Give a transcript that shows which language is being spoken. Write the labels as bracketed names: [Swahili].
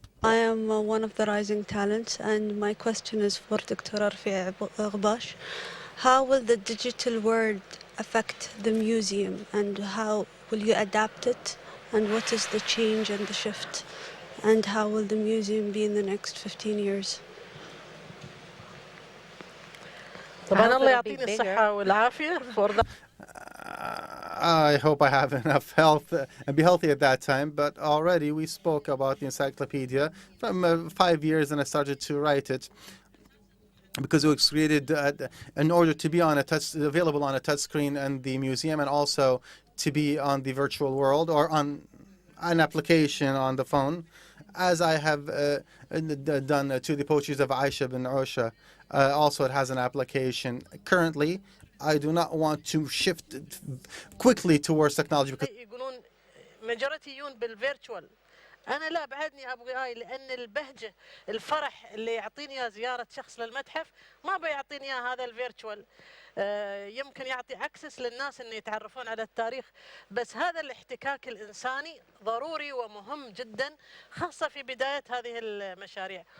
[English] I am one of the rising talents, and my question is for Dr. Rafi Aghbash. How will the digital world affect the museum, and how will you adapt it, and what is the change and the shift, and how will the museum be in the next 15 years? [Arabic] طبعا الله يعطيني الصحة والعافية [English] for that. I hope I have enough health and be healthy at that time, but already we spoke about the encyclopedia from 5 years, and I started to write it because it was created in order to be on a available on a touch screen in the museum, and also to be on the virtual world or on an application on the phone, as I have done to the poetries of Aisha bin Osha. Also, it has an application. Currently, I do not want to shift quickly towards technology because [Arabic] يقولون ماجوريتيون بالفيرتشوال. أنا لا بعدني أبغى هاي، لأن البهجة الفرح اللي يعطيني إياه زيارة شخص للمتحف ما بيعطيني إياه هذا الفيرتشوال. يمكن يعطي أكسس للناس إن يتعرفون على التاريخ، بس هذا الاحتكاك الإنساني ضروري ومهم جدا، خاصة في بداية هذه المشاريع.